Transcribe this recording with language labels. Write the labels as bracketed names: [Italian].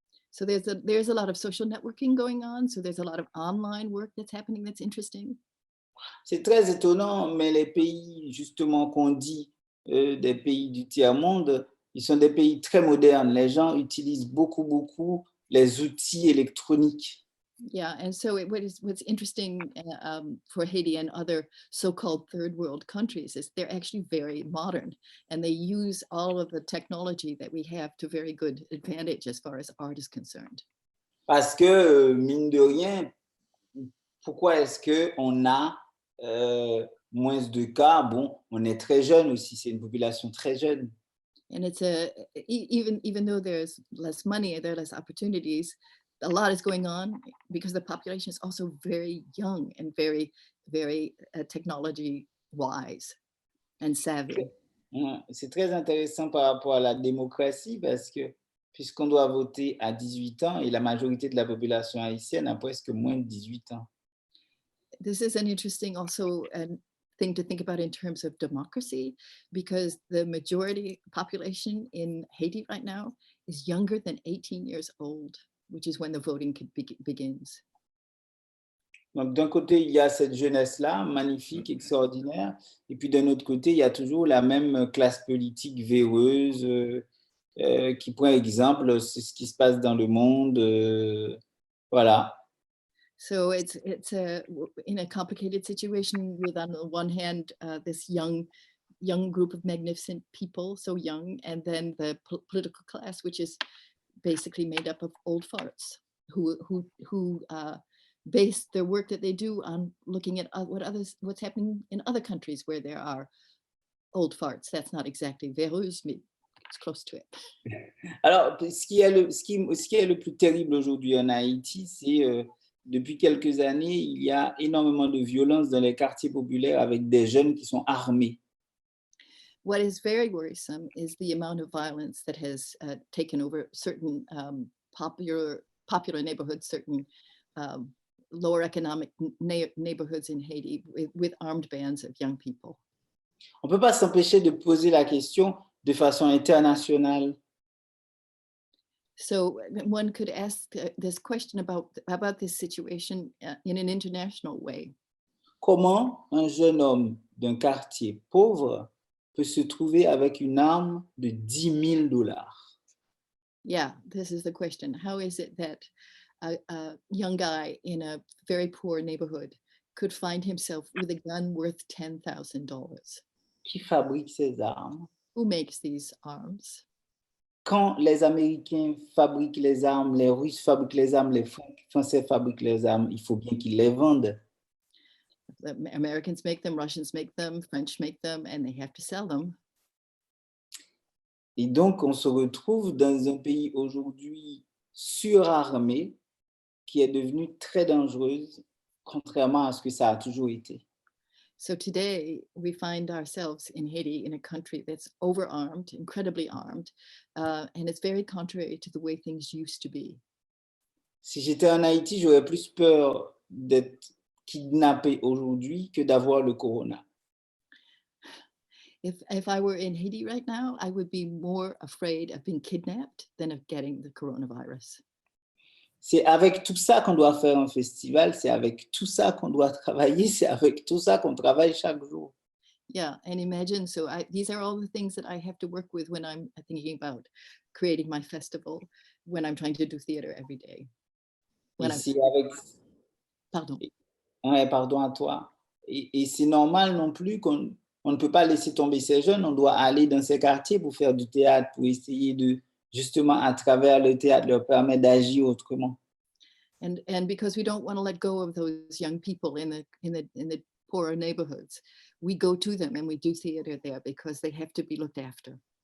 [English] So there's a lot of social networking going on. So there's a lot of online work that's happening that's interesting. [French] C'est très étonnant, mais les pays justement qu'on dit des pays du tiers-monde, ils sont des pays très modernes. Les gens utilisent beaucoup les outils électroniques. [English] Yeah, and so what's interesting for Haiti and other so-called third world countries is they're actually very modern and they use all of the technology that we have to very good advantage as far as art is concerned. [French] Parce que, mine de rien, pourquoi est-ce qu'on a moins de cas? Bon, on est très jeune aussi, c'est une population très jeune. [English] And it's even though there's less money, there are less opportunities, a lot is going on because the population is also very young and very technology wise and savvy. [French] C'est très intéressant par rapport à la démocratie parce que puisqu'on doit voter à 18 ans et la majorité de la population haïtienne a presque moins de 18 ans. [English] This is an interesting also thing to think about in terms of democracy because the majority population in Haiti right now is younger than 18 years old, which is when the voting begins. [French] Donc, d'un côté, il y a cette jeunesse-là, magnifique, extraordinaire. Et puis, d'un autre côté, il y a toujours la même classe politique véreuse qui prend exemple, c'est ce qui se passe dans le monde. Voilà. [English] So it's in a complicated situation with, on the one hand, this young group of magnificent people, so young, and then the political class, which is basically made up of old farts who base their work that they do on looking at what's happening in other countries where there are old farts. That's not exactly Véreuse, mais it's close to it. [French] Alors, ce qui est le plus terrible aujourd'hui en Haïti, c'est depuis quelques années, il y a énormément de violence dans les quartiers populaires avec des jeunes qui sont armés. [English] What is very worrisome is the amount of violence that has taken over certain popular neighborhoods, certain lower economic neighborhoods in Haiti with armed bands of young people. [French] On ne peut pas s'empêcher de poser la question de façon internationale. [English] So one could ask this question about this situation in an international way. [French] Comment un jeune homme d'un quartier pauvre peut se trouver avec une arme de 10 000 $? [English] Yeah, this is the question. How is it that a young guy in a very poor neighborhood could find himself with a gun worth $10,000? [French] Qui fabrique ces armes? [English] Who makes these arms? [French] Quand les Américains fabriquent les armes, les Russes fabriquent les armes, les Français fabriquent les armes, il faut bien qu'ils les vendent. [English] The Americans make them, Russians make them, French make them, and they have to sell them. [French] Et donc, on se retrouve dans un pays aujourd'hui surarmé qui est devenu très dangereuse, contrairement à ce que ça a toujours été. [English] So today we find ourselves in Haiti, in a country that's overarmed, incredibly armed, and it's very contrary to the way things used to be. [French] Si j'étais en Haïti, j'aurais plus peur d'être kidnappé aujourd'hui que d'avoir le corona. [English] If I were in Haiti right now, I would be more afraid of being kidnapped than of getting the coronavirus. [French] C'est avec tout ça qu'on doit faire un festival, c'est avec tout ça qu'on doit travailler, c'est avec tout ça qu'on travaille chaque jour. [English] Yeah, and imagine, so these are all the things that I have to work with when I'm thinking about creating my festival, when I'm trying to do theater every day. [French] Et c'est avec... Pardon. Ouais, pardon à toi. Et c'est normal non plus qu'on ne peut pas laisser tomber ces jeunes, on doit aller dans ces quartiers pour faire du théâtre, pour essayer de, justement, à travers le théâtre, leur permettre d'agir autrement. [English] And because we don't want to let go of those young people in the poorer neighborhoods, we go to them and we do theater there because they have to be looked after.